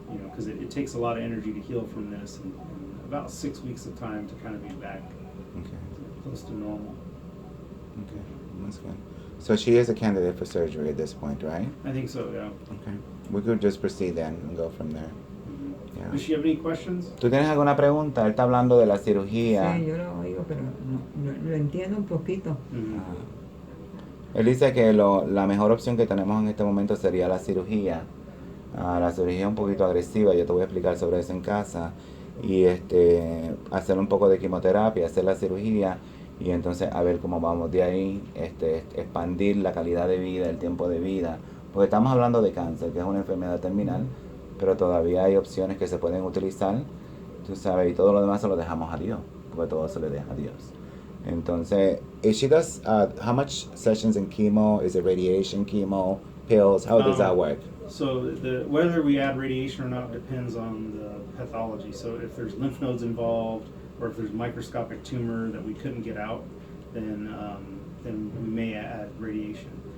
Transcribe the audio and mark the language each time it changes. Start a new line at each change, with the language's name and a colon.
English: Because it takes a lot of energy to heal from this, and about 6 weeks of time to kind of be back Okay. close to normal. Okay. That's good. So she is a candidate for surgery at this point, right? I think so, yeah. Okay. We could just proceed then and go from there. Yeah. Does she have any questions?
Spanish: ¿Tú tienes alguna pregunta? Él está hablando de la cirugía. Sí, yo lo oigo, pero no lo entiendo un poquito. Él dice que la mejor opción que tenemos en este momento sería la cirugía. La cirugía es un poquito agresiva, yo te voy a explicar sobre eso en casa. Y hacer un poco de quimioterapia, hacer la cirugía y entonces a ver cómo vamos de ahí, expandir la calidad de vida, el tiempo de vida. Porque estamos hablando de cáncer, que es una enfermedad terminal, pero todavía hay opciones que se pueden utilizar, tú sabes, y todo lo demás se lo dejamos a Dios, porque todo se le deja a Dios.
English: Entonces, if she does, how much sessions in chemo? Is it radiation, chemo, pills? How does that work? So whether we add radiation or not depends on the pathology. So if there's lymph nodes involved, or if there's microscopic tumor that we couldn't get out, then we may add radiation.